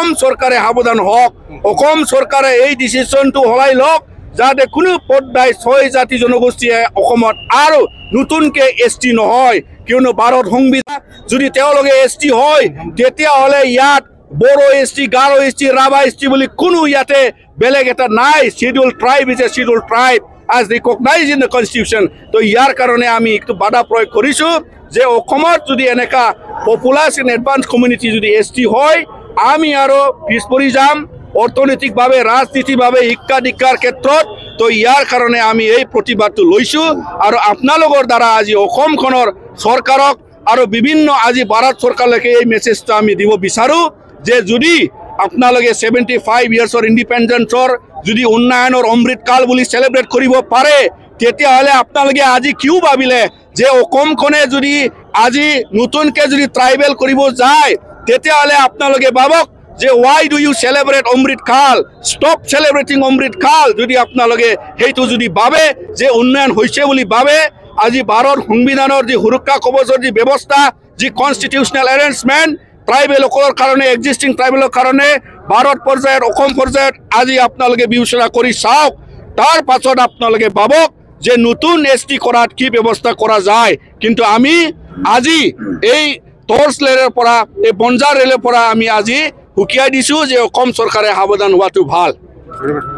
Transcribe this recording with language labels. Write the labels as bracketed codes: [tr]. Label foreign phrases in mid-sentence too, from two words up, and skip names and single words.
[as] চৰকাৰে সাৱধান হওক অসম চৰকাৰে এই ডিচিশ্যনটো সলাই লওক যাতে কোনো পৰ্যায় 6 জাতি জনগোষ্ঠীয়ে অসমত আৰু নতুনকৈ ST নহয় কিয়নো ভাৰত সংবিধান যদি তেওঁলোকে ST হয় তেতিয়াহ'লে ইয়াত বড়ো ST গাৰো ST ৰাভা ST বুলি কোনো ইয়াতে বেলেগ এটা নাই [en] schedule tribe is a schedule tribe as recognized in the constitution [as] তো ইয়াৰ কাৰণে আমি একটু বাধা প্ৰয়োগ কৰিছোঁ যে অসমত যদি এনেকা [en] populous in advance community [as] যদি ST হয় আমি আৰু পিছ পৰি যাম অৰ্থনৈতিকভাৱে ৰাজনীতিভাৱে শিক্ষাধিকাৰ ক্ষেত্ৰত তো ইয়াৰ কাৰণে আমি এই প্ৰতিবাদটো লৈছোঁ আৰু আপোনালোকৰ দ্বাৰা আজি অসমখনৰ চৰকাৰক আৰু বিভিন্ন আজি ভাৰত চৰকাৰলৈকে এই মেছেজটো আমি দিব বিচাৰোঁ যে যদি আপোনালোকে 75 [en] years independence [as] যদি উন্নয়নৰ অমৃতকাল বুলি চেলিব্ৰেট কৰিব পাৰে তেতিয়াহ'লে আপোনালোকে আজি কিয় ভাবিলে যে অসমখনে যদি আজি নতুনকৈ যদি ট্ৰাইবেল কৰিব যায় তেতিয়াহ'লে আপোনালোকে ভাবক যে [en] why do you celebrate [as] অমৃতকাল [en] stop celebrating [as] অমৃতকাল যদি আপোনালোকে সেইটো যদি ভাবে যে উন্নয়ন হৈছে বুলি ভাবে আজি ভাৰত সংবিধানৰ যি সুৰক্ষা কৱচৰ যি ব্যৱস্থা যি [en] constitutional arrangement [as] ট্ৰাইবেলসকলৰ কাৰণে [en] existing tribal [as] কাৰণে ভাৰত পৰ্যায়ত অসম পৰ্যায়ত আজি আপোনালোকে বিবেচনা কৰি চাওক তাৰ পাছত আপোনালোকে ভাবক যে নতুন ST কৰাত কি ব্যৱস্থা কৰা যায় কিন্তু আমি আজি এই [en] torch rally [as] পৰা এই বঞ্জাৰ ৰেলৰ পৰা আমি আজি হুকিয়াই দিছোঁ যে অসম চৰকাৰে সাৱধান হোৱাটো ভাল।